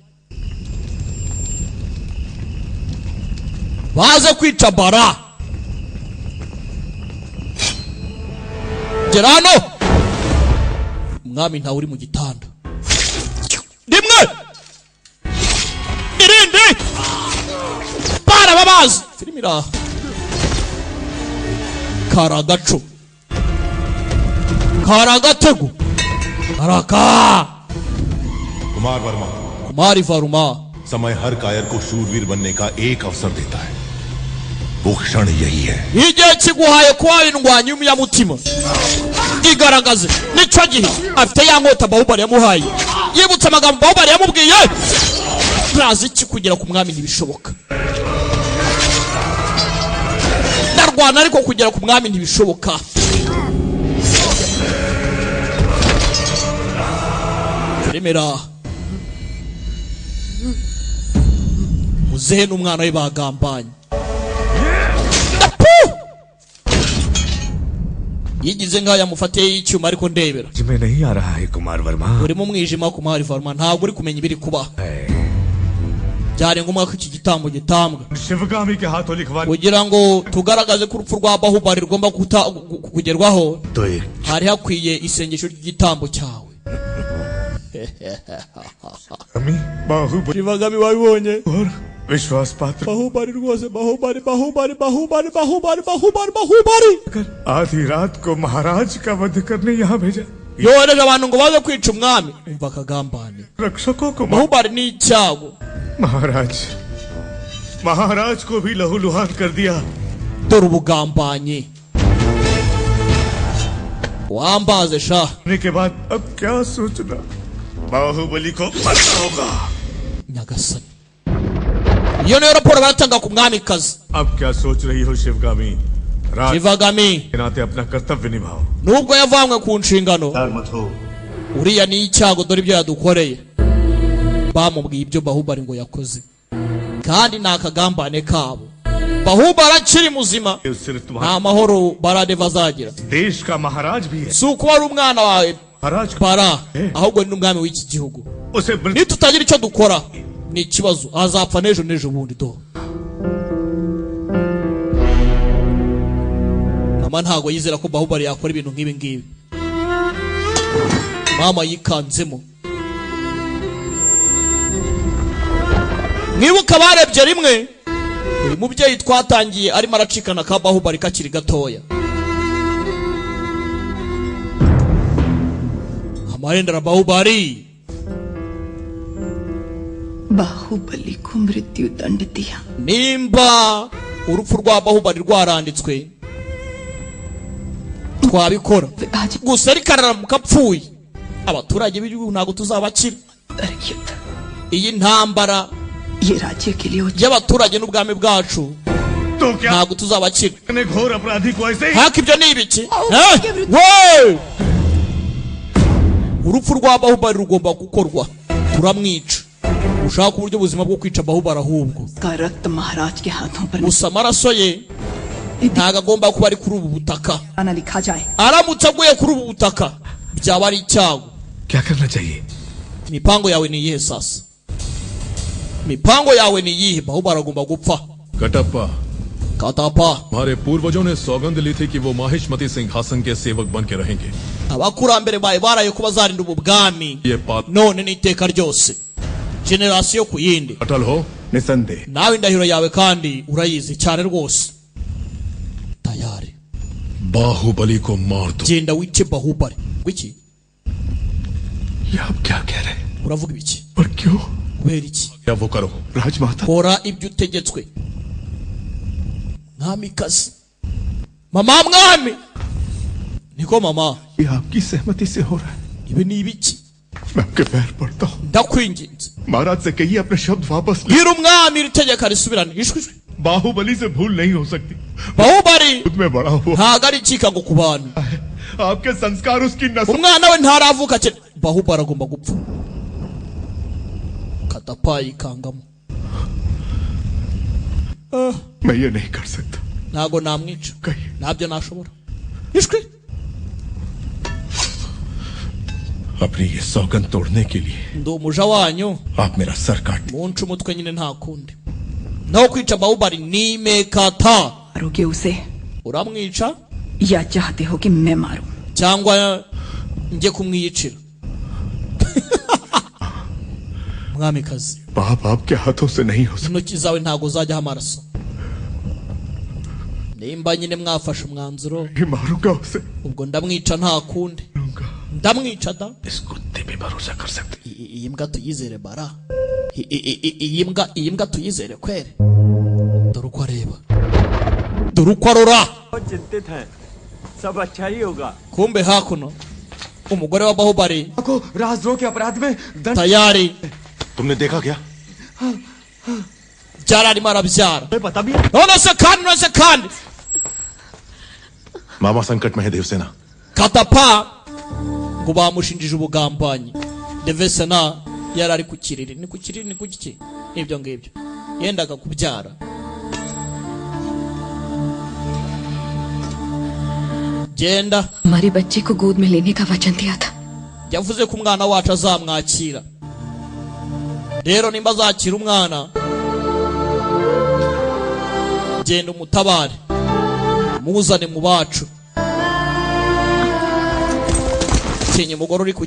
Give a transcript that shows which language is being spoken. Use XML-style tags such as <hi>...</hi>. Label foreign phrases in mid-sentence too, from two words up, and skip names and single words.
<rw>baze kwica bara gerano umwami ntawe uri mu gitanda rimwe irindi bara babazi filimi iraha karagaco karagatego karaka कुमारी फारुमा</rw> <hi>समय हर कायर को शूरवीर बनने का एक अवसर देता है वो क्षण यही है</hi> <rw>igihe kiguhaye kuba indwanyi y'umuyamutima igaragaze nico gihe afite ya nkota Bahubali yamuhaye yibutse amagambo Bahubali yamubwiye ntazi iki kugera ku mwami ntibishoboka ndarwana ariko kugera ku mwami ntibishoboka remera muzehe n'umwana we bagambanye yigize ngaho yamufatiye y'icyuma ariko ndebera</rw> <hi>मैं नहीं आ रहा है कुमार वर्मा</hi> <rw>uri mu mwijima Kumari Farma ntabwo uri kumenya ibiri kuba byari ngombwa ko iki gitambo gitambwa</rw> <hi>शिवगामी के हाथों लिखवा</hi> <rw>kugira ngo tugaragaze ko urupfu rwa Bahubali rugomba kugerwaho</rw> <hi>तो एक</hi> <rw>hari hakwiye isengesho ry'igitambo cyawe</rw> <hi>अमी बाहुबली</hi> <rw>Shivagami wabibonye</rw> <hi>और विश्वास पात्र</hi> <rw>Bahubali rwose Bahubali Bahubali Bahubali Bahubali Bahubali Bahubali</rw> <hi>आधी रात को महाराज का वध करने यहाँ भेजा</hi> <rw>yohereje abantu ngo baze kwica umwami umva akagambane</rw> <hi>रक्षकों को</hi> <rw>Bahubali ni icyago</rw> <hi>महाराज महाराज को भी लहूलुहान कर दिया</hi> <rw>dore ubugambanyi wambaze sha</rw> <hi>होने के बाद अब क्या सोचना बाहुबली को मरना होगा</hi> <rw>nyagasani iyo niyo raporo baratanga ku mwamikazi</rw> <hi>अब क्या सोच रही हो शिवगामी राज Shivagami के नाते अपना कर्तव्य निभाओ</hi> <rw>nubwo yavanywe ku nshingano uriya ni icyago dore ibyo yadukoreye bamubwiye ibyo Bahubali ngo yakoze kandi ni akagambane kabo Bahubali akiri muzima</rw> <hi>सिर्फ तुम्हारा</hi> <rw>nta mahoro barade bazagira</rw> <hi>देश का महाराज भी है</hi> <rw>si ukuba ari umwana wawe</rw> <hi>महाराज</hi> <rw>para ahubwo ni n'umwami w'iki gihugu</rw> <hi>उसे बल-</hi> <rw>nitutagira icyo dukora ni ikibazo azapfa n'ejo bundi do mama ntago yizera ko Bahubali yakora ibintu nk'ibi ngibi mama yikanzemo mwibuka barebye rimwe uyu mubyeyi twatangiye arimo aracikana ka Bahubali kakiri gatoya amarendera Bahubali</rw> <hi>बाहुबली को मृत्यु दंड दिया</hi> <rw>nimba urupfu rwa Bahubali rwaranditswe twabikora</rw> <hi>आज</hi> <rw>gusa ariko araramuka apfuye abaturage b'igihugu ntabwo tuzabakira</rw> <hi>युद्ध</hi> <rw>iyi ntambara</rw> <hi>ये राज्य के लिए</hi> <rw>y'abaturage n'ubwami bwacu</rw> <hi>तो क्या</hi> <rw>ntabwo tuzabakira</rw> <hi>ने घोर अपराधी को ऐसे ही</hi> <rw>haka ibyo ni ibiki we urupfu rwa Bahubali rugomba gukorwa turamwica ushaka uburyo buzima bwo kwica Bahubali ahubwo</rw> <hi>का रक्त महाराज के हाथों पर</hi> <rw>gusa amaraso ye ntabwo agomba kuba ari kuri ubu butaka</rw> <hi>निशाना लिखा जाए</hi> <rw>aramutse aguye kuri ubu butaka byaba ari icyago</rw> <hi>क्या करना चाहिए</hi> <rw>mipango yawe ni iyihe sasa mipango yawe ni iyihe Bahubali agomba gupfa</rw> <hi>कटप्पा katapa हमारे पूर्वजों ने सौगंध ली थी कि वो माहिष्मती सिंहासन के सेवक बन के रहेंगे</hi> <rw>abakurambere bawe baraye ko bazarinda ubu bwami</rw> <hi>ये बात</hi> <rw>none n'iteka ryose generasiyo ku yindi</rw> <hi>अटल हो निसंदेह</hi> <rw>nawe indahiro yawe kandi urayizi cyane rwose tayari</rw> <hi>बाहुबली को मार दो</hi> <rw>genda wice Bahubali wiki</rw> <hi>ये आप क्या कह रहे हैं</hi> <rw>uravuga ibiki</rw> <hi>और क्यों</hi> <rw>kubera iki</rw> <hi>क्या वो करो राजमाता</hi> <rw>kora ibyo utegetswe mwamikazi mama mwami niko mama</rw> <hi>ये आपकी सहमति से हो रहा है</hi> <rw>ibi ni ibiki</rw> <hi>मैं आपके पैर पड़ता हूँ</hi> <rw>ndakwinginze</rw> <hi>महाराज से कहिए अपने शब्द वापस ले</hi> <rw>bwira umwami iri tegeko risubirane ishwi</rw> <hi>बाहुबली से भूल नहीं हो सकती Bahubali खुद में बड़ा हुआ</hi> <rw>ntago ari icikago ku bantu</rw> <hi>है आपके संस्कार उसकी नस्ल</hi> <rw>umwana we ntaravuka cyane Bahubali agomba gupfa katapa yikangamo</rw> <hi>मैं ये नहीं कर सकता</hi> <rw>ntago namwica</rw> <hi>कहिए</hi> <rw>ntabyo nashobora ishwi</rw> <hi>अपनी ये सौगंध तोड़ने के लिए</hi> <rw>ndo umuja wanyu</rw> <hi>आप मेरा सर काट</hi> <rw>muncu umutwe nyine nta kundi no kwica Bahubali nimekata</rw> <hi>मारोगे उसे</hi> <rw>uramwica</rw> <hi>या चाहते हो कि मैं मारूं?</hi> <rw>cyangwa njye kumwiyicira mwamikazi</rw> <hi>पाप आपके हाथों से नहीं हो सकता</hi> <rw>intoki zawe ntago zajyaho amaraso nimba nyine mwafashe umwanzuro</rw> <hi>मारूंगा उसे</hi> <rw>ubwo ndamwica nta kundi ndamwica da</rw> <hi>इस कुत्ते पे भरोसा कर सकते</hi> <rw>iyi mbwa tuyizere bara iyi mbwa tuyizere kwere dore uko areba dore uko arora</rw> <hi>चिंतित है सब अच्छा ही होगा</hi> <rw>kumbe hakuno umugore wa Bahubali</rw> <hi>को राजद्रोह के अपराध में दंड</hi> <rw>tayari</rw> <hi>तुमने देखा क्या</hi> <rw>byara arimo arabyara</rw> <hi>पता भी</hi> <rw>none se kandi</rw> <hi>मामा संकट में है देवसेना</hi> <rw>katapa ngo bamushinjije ubugambanyi Devesena yari ari ku kiriri ni ku kiriri ni ku giki ibyo ngibyo yendaga kubyara genda</rw> <hi>हमारे बच्चे को गोद में लेने का वचन दिया था</hi> <rw>yavuze ko umwana wacu azamwakira rero nimba azakira umwana genda umutabare muzane mu bacu kinye mugoro uri ku</rw>